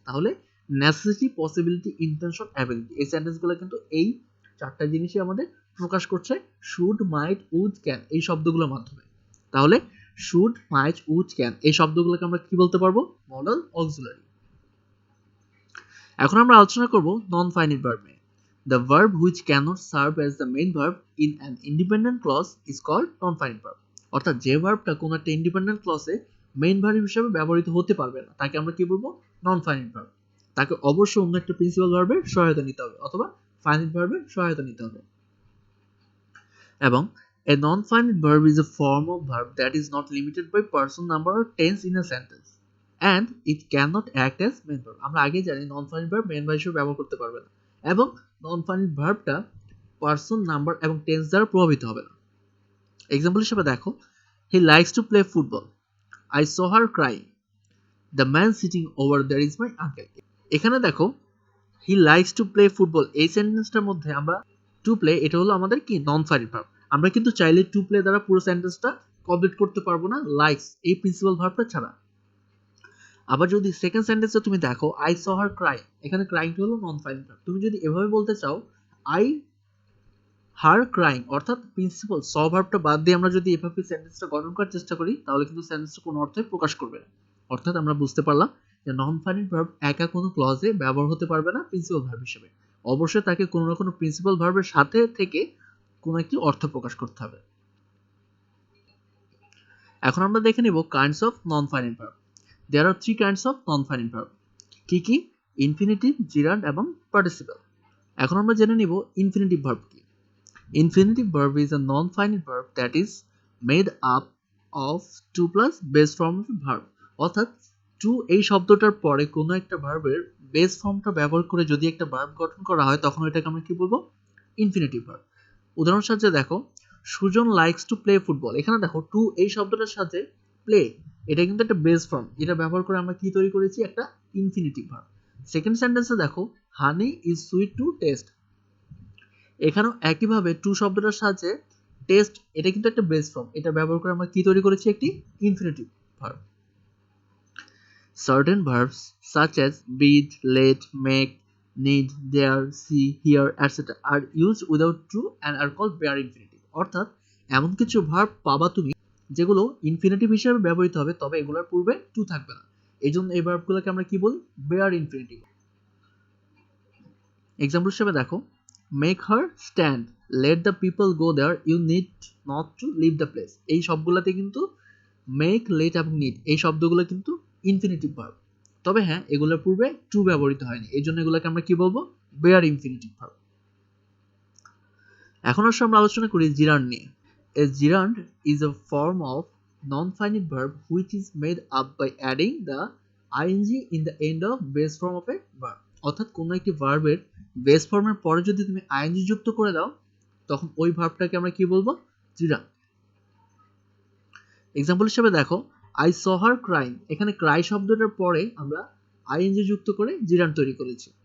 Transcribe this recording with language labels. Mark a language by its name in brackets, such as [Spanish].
[Bangla] তাহলে necessity, possibility, intention, ability এই সেন্টেন্সগুলো কিন্তু এই চারটা জিনিসই আমাদের প্রকাশ করছে শুড, মাইট, উড, ক্যান এই শব্দগুলোর মাধ্যমে। তাহলে শুড, মাইট, উড, ক্যান এই শব্দগুলোকে আমরা কি বলতে পারবো? Modal auxiliary. এখন আমরা আলোচনা করব নন ফাইনাইট ভার্ব নিয়ে। [English] The verb which cannot serve as the main verb in an independent clause is called non-finite verb। [Bangla] অর্থাৎ যে ভার্বটা কোনো একটা ইন্ডিপেন্ডেন্ট ক্লজে মেইন ভার্ব হিসেবে ব্যবহৃত হতে পারবে না তাকে আমরা কি বলবো? Non finite verb. তাকে অবশ্যই অন্য একটা প্রিন্সিপাল ভার্বের সহায়তা নিতে হবে অথবা ফাইনাইট ভার্বের সহায়তা নিতে হবে। [English] এবং a non-finite verb is a form of verb that is not limited by person, number or tense in a sentence and it cannot act as main verb। [Bangla] আমরা আগে জানি non finite verb main verb হিসেবে ব্যবহার করতে পারবে না এবং non finite ভার্বটা person, number এবং টেন্স দ্বারা প্রভাবিত হবে না। [English] example [Bangla] হিসেবে দেখো [English] He likes to play football, I saw her crying, the man sitting over there is my uncle. [Bangla] এখানে দেখো [English] he likes to play football [Bangla] এই সেন্টেন্সটার মধ্যে আমরা টু প্লে এটা হলো আমাদের কি নন ফাইনাইট ভার্ব। আমরা কিন্তু চাইলে টু প্লে দ্বারা পুরো সেন্টেন্সটা কমপ্লিট করতে পারবো না লাইকস এই প্রিন্সিপাল ভার্বটা ছাড়া। আবার যদি সেকেন্ড সেন্টেন্সে তুমি দেখো [English] I saw her cry, [Bangla] এখানে ক্রাইংটা হলো নন ফাইনাইট ভার্ব। তুমি যদি এভাবে বলতে চাও [English] I her crying [Bangla] অর্থাৎ প্রিন্সিপাল স ভার্বটা বাদ দিয়ে আমরা যদি এভাবে সেন্টেন্সটা গঠন করার চেষ্টা করি তাহলে কিন্তু সেন্টেন্সটা কোনো অর্থে প্রকাশ করবে না। অর্থাৎ আমরা বুঝতে পারলাম যে নন ফাইনাইট ভার্ব একা কোনো ক্লজে ব্যবহার হতে পারবে না প্রিন্সিপাল ভার্ব হিসেবে। অবশ্যই তাকে কোনো না কোনো প্রিন্সিপাল ভার্বের সাথে থেকে কোনো একটি অর্থ প্রকাশ করতে হবে। এখন আমরা দেখে নেব kinds of non finite verb. [English] There are three kinds of non-finite verb। [Bangla] কি কি? ইনফিনিটিভ, জিরান্ড এবং পার্টিসিপল। এখন আমরা জেনে নিব ইনফিনিটিভ ভার্ব কি। [English] Infinitive verb is a non-finite verb that is made up of two plus base form of verb। [Bangla] অর্থাৎ two এই শব্দটার পরে কোনো একটা ভার্বের বেস ফর্মটা ব্যবহার করে যদি একটা ভার্ব গঠন করা হয় তখন এটাকে আমরা কি বলবো? Infinitive verb. উদাহরণ সাহায্যে দেখো Sujan [English] likes to play football, [Bangla] এখানে দেখো টু এই শব্দটার সাথে প্লে এটা কিন্তু একটা বেস ফর্ম, এটা ব্যবহার করে আমরা কি তৈরি করেছি? একটা ইনফিনিটিভ ভার্ব। সেকেন্ড সেন্টেন্সে দেখো [English] honey is sweet to taste, [Bangla] এখানেও একইভাবে টু শব্দটার সাথে টেস্ট এটা কিন্তু একটা বেস ফর্ম, এটা ব্যবহার করে আমরা কি তৈরি করেছি? একটি infinitive verb. [English] Certain verbs such as breathe, let, make, need, dare, see, hear, etc. are used without to and are called bare infinitive। [Bangla] অর্থাৎ এমন কিছু ভার্ব পাবা তুমি যেগুলো ইনফিনিটিভ হিসেবে ব্যবহৃত হবে তবে এগুলোর পূর্বে টু থাকবে না, এই জন্য এই ভার্বগুলোকে আমরা কি বলি? Bare infinitive. এক্সাম্পল হিসেবে দেখো [English] Make her stand, let the people go there, you need not to leave the place. [Bangla] এই সবগুলোতে কিন্তু মেক, লেট এবং নিড এই শব্দগুলো কিন্তু ইনফিনিটিভ ভার্ব। তবে হ্যাঁ, এগুলোর পূর্বে টু ব্যবহৃত হয়নি, এই জন্য এগুলোকে আমরা কি বলবো, বেয়ার ইনফিনিটিভ ভার্ব। এখন আসলে আমরা আলোচনা করি জিরান্ড নিয়ে। [English] A gerund is a form of non-finite verb which is made up by adding the ing in the end of base form of a verb. [Bangla] অর্থাৎ কোনো একটি ভার্বের বেস ফর্মের পরে যদি তুমি আইএনজি যুক্ত করে দাও, তখন ওই ভার্বটাকে আমরা কি বলবো, জিরান্ড। এক্সাম্পল হিসেবে দেখো, [English] I saw her crime, [Bangla] এখানে ক্রাই শব্দটার পরে আমরা আইএনজি যুক্ত করে জিরান্ড তৈরি করেছি।